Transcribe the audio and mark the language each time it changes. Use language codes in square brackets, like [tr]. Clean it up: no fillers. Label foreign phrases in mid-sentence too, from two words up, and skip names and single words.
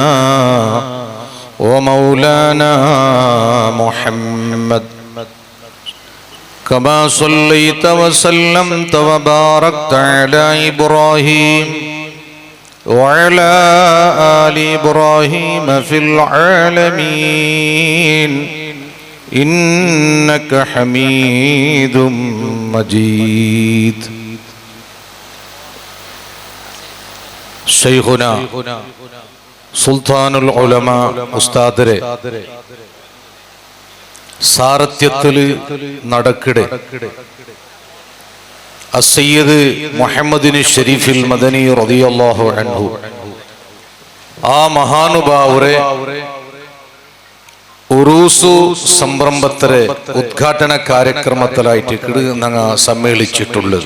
[ar] ومولانا محمد كما صليت وسلمت وباركت على إبراهيم وعلى آل إبراهيم في العالمين إنك حميد مجيد. [ml] شيخنا സുൽത്താനുൽ ഉലമ ഉസ്താദരെ സാരഥ്യത്തില് നടക്കിടെ അസയ്യിദ് മുഹമ്മദിന് ഷരീഫിൽ മദനി [ar] رضي الله عنه [ml] ആ മഹാനുഭാവരെ ഉറൂസു സംരംഭത്തിലെ ഉദ്ഘാടന കാര്യക്രമത്തിലായിട്ട് ഞങ്ങൾ സമ്മേളിച്ചിട്ടുള്ളത്.